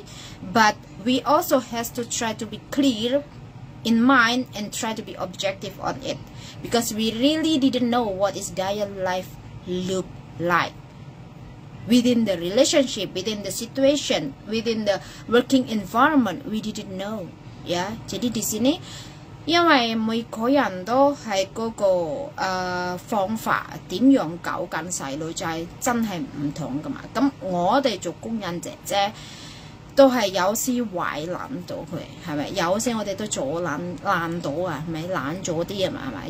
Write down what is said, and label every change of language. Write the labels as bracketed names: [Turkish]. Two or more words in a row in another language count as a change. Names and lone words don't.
[English] But we also has to try to be clear in mind and try to be objective on it, because we really didn't know what is their life look like within the relationship, within the situation, within the working environment. We didn't know. Yeah, [Indonesian] jadi di sini [Cantonese] 因為每個人都係嗰個方法點樣搞緊細路仔真係唔同噶嘛。咁我哋做工人姐姐都係有時壞懶到佢，係咪？有時我哋都做爛到啊，係咪懶咗啲啊嘛？係咪？